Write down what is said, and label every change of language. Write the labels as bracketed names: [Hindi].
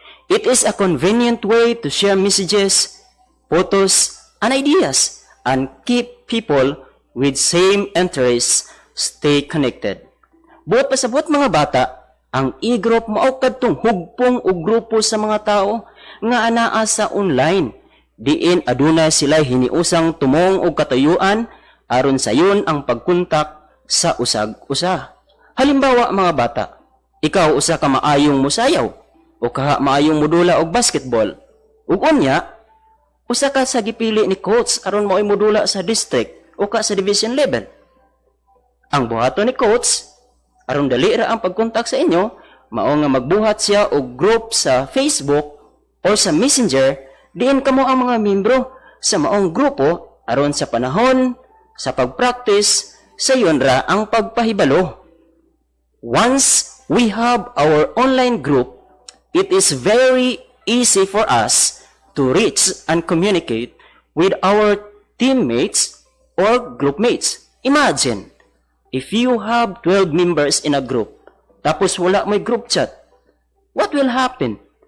[English] It is a convenient way to share messages, photos, and ideas and keep people with same interests stay connected. [Cebuano] Buot pasabot mga bata, ang e-group mao kadtong hugpong ug grupo sa mga tao nga anaa sa online. Diin adunay sila hiniusang tumong og katuyuan aron sayon ang pagkontak sa usag-usa. Halimbawa mga bata, ikaw usa ka maayong musayaw o kaha maayong modula og basketball. Ug unya, usa ka sa gipili ni coach aron mao'y modula sa district o ka sa division level. Ang buhaton ni coach aron dali ra ang pagkontak sa inyo, mao nga magbuhat siya og group sa Facebook or sa Messenger diin kamo ang mga miyembro sa maong grupo aron sa panahon sa pagpractice sayon ra ang pagpahibalo. [English] Once we have our online group, it is very easy for us to reach and communicate with our teammates or group mates. Imagine, if you have 12 members in a group, [Cebuano] tapos wala may [English] group chat, what will happen?